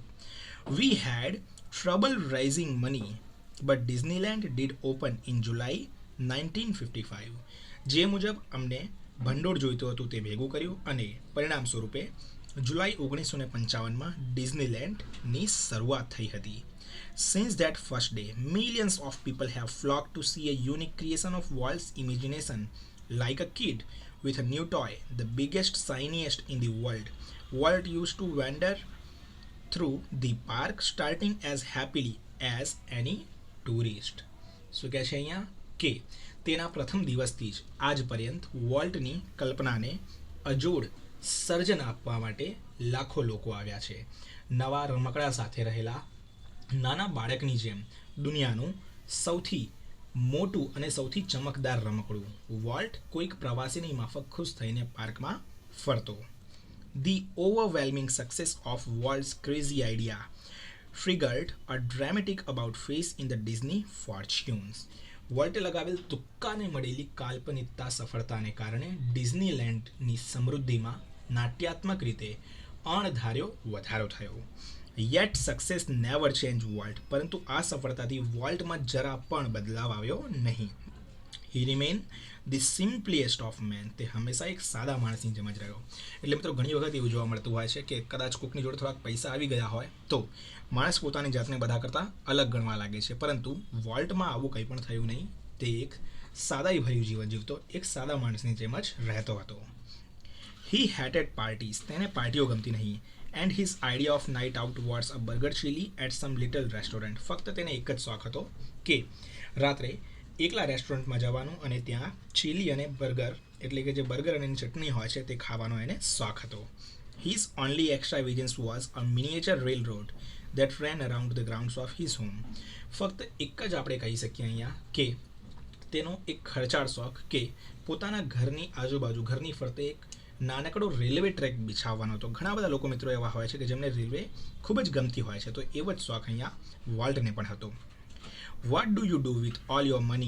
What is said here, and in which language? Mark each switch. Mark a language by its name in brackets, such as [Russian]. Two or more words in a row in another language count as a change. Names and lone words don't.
[English] We had trouble raising money but Disneyland did open in July 1955. [Gujarati] જે મુજબ અમને ભંડોળ જોઈતું હતું તે ભેગું કર્યું અને પરિણામ સ્વરૂપે જુલાઈ 1955માં ડિઝનીલેન્ડની શરૂઆત થઈ હતી. [English] Since that first day, millions of people have flocked to see a unique creation of Walt's imagination. Like a kid with a new toy, the biggest, shiniest in the world, Walt used to wander through the park, starting as happily as any tourist. [Gujarati] શું કહે છે અહીંયા કે તેના પ્રથમ દિવસથી જ આજ પર્યંત વોલ્ટની કલ્પનાને અજોડ સર્જન આપવા માટે લાખો લોકો આવ્યા છે. નવા રમકડા સાથે રહેલા નાના બાળકની જેમ દુનિયાનું સૌથી મોટું અને સૌથી ચમકદાર રમકડું વોલ્ટ કોઈક પ્રવાસીની માફક ખુશ થઈને પાર્કમાં ફરતો. [English] The overwhelming success of Walt's crazy idea triggered a dramatic about face in the Disney fortunes. [Gujarati] વોલ્ટે લગાવેલ તુક્કાને મળેલી કાલ્પનિકતા સફળતાને કારણે ડિઝનીલેન્ડની સમૃદ્ધિમાં નાટ્યાત્મક રીતે અણધાર્યો વધારો થયો. [English] Yet success never changed Walt. [Gujarati] પરંતુ આ સફળતાથી વોલ્ટમાં જરા પણ બદલાવ આવ્યો નહીં. [English] He remained the simplest of men. [Gujarati] તે હંમેશા એક સાદા માણસની જેમ જ રહ્યો. એટલે મિત્રો ઘણી વખત એવું જોવા મળતું હોય છે કે કદાચ કોકની જોડે થોડાક પૈસા આવી ગયા હોય તો માણસ પોતાની જાતને બધા કરતાં અલગ ગણવા લાગે છે. પરંતુ વોલ્ટમાં આવું કંઈ પણ થયું નહીં. તે એક સાદાઈ ભર્યું જીવન જીવતો એક સાદા માણસની જેમ જ રહેતો હતો. [English] He hated parties. [Gujarati] તેને પાર્ટીઓ ગમતી નહીં. [English] And his idea of night out was a burger chili at some little restaurant. [Gujarati] ફક્ત તેને એક જ શોખ હતો કે રાત્રે એકલા રેસ્ટોરન્ટમાં જવાનું અને ત્યાં ચીલી અને બર્ગર એટલે કે જે બર્ગર અને ચટણી હોય છે તે ખાવાનો એને શોખ હતો. [English] His only extravagance was a miniature railroad that ran around the grounds of his home. [Gujarati] ફક્ત એક જ આપણે કહી શકીએ અહીંયા કે તેનો એક ખર્ચાળ શોખ કે પોતાના ઘરની આજુબાજુ ઘરની ફરતે એક નાનકડો રેલવે ટ્રેક બિછાવવાનો હતો. ઘણા બધા લોકો મિત્રો એવા હોય છે કે જેમને રેલવે ખૂબ જ ગમતી હોય છે. તો એવો જ શોખ અહીંયા વોલ્ટને પણ હતો. [English] What do you do with all your money?